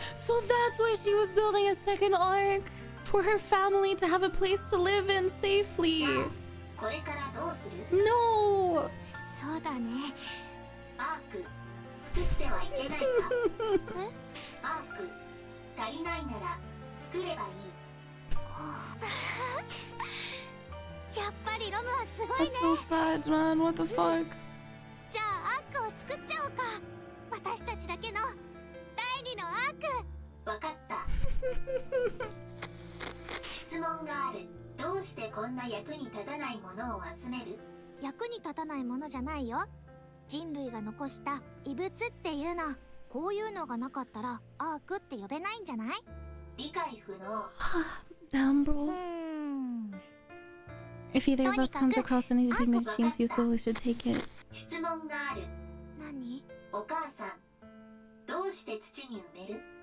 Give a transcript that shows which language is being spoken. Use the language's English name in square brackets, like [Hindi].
[English] So that's why she was building a second arc for her family to have a place to live in safely. [Japanese] これからどうする？ [English] No. [Japanese] そうだね。アーク作ってはいけないか。アーク足りないなら作ればいい。やっぱりロムはすごいね。 [English] That's so sad, man. What the fuck? [Japanese] じゃあアークを作っちゃおうか。私たちだけの第二のアーク。わかった。質問がある。どうしてこんな役に立たないものを集める？役に立たないものじゃないよ。人類が残した異物っていうの。こういうのがなかったらアークって呼べないんじゃない？理解不能。 [English] Damn, bro. If either of us comes across anything that seems useful, we should take it. [Japanese] 質問がある。何？お母さん、どうして土に埋める？